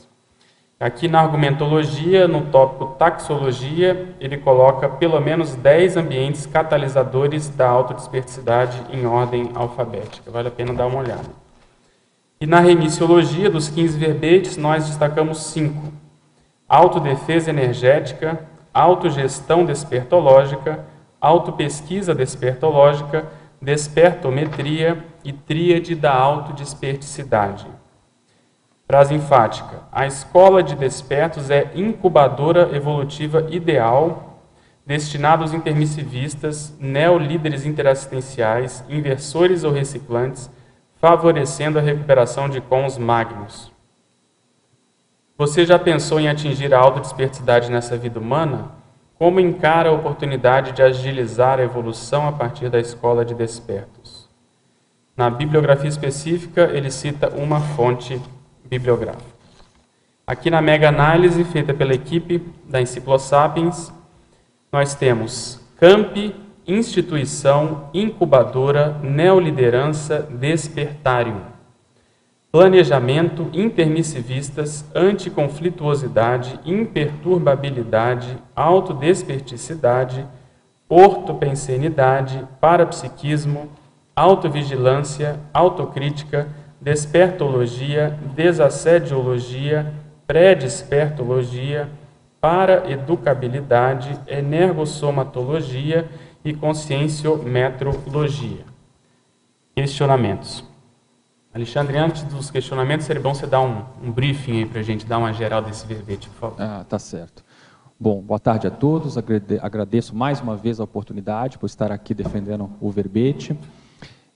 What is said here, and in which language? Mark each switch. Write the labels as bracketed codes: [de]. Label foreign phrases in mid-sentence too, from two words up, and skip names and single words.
[pt] Aqui na argumentologia, no tópico taxologia, ele coloca pelo menos 10 ambientes catalisadores da autodesperticidade em ordem alfabética. Vale a pena dar uma olhada. E na remissiologia, dos 15 verbetes, nós destacamos 5. Autodefesa energética, autogestão despertológica, autopesquisa despertológica, despertometria e tríade da autodesperticidade. Frase enfática. A escola de despertos é incubadora evolutiva ideal, destinada aos intermissivistas, neolíderes interassistenciais, inversores ou reciclantes, favorecendo a recuperação de cons magnos. Você já pensou em atingir a autodesperticidade nessa vida humana? Como encara a oportunidade de agilizar a evolução a partir da escola de despertos? Na bibliografia específica, ele cita uma fonte bibliográfica. Aqui na mega-análise feita pela equipe da Enciclosapiens, nós temos Campi, instituição, incubadora, neoliderança, despertário. Planejamento, intermissivistas, anticonflituosidade, imperturbabilidade, autodesperticidade, ortopensenidade, parapsiquismo, autovigilância, autocrítica, despertologia, desassediologia, pré-despertologia, paraeducabilidade, energossomatologia e conscienciometrologia. Questionamentos. Alexandre, antes dos questionamentos, seria bom você dar um briefing aí para a gente, dar uma geral desse verbete, por favor. Tá certo. Bom, boa tarde a todos. Agradeço mais uma vez a oportunidade por estar aqui defendendo o verbete.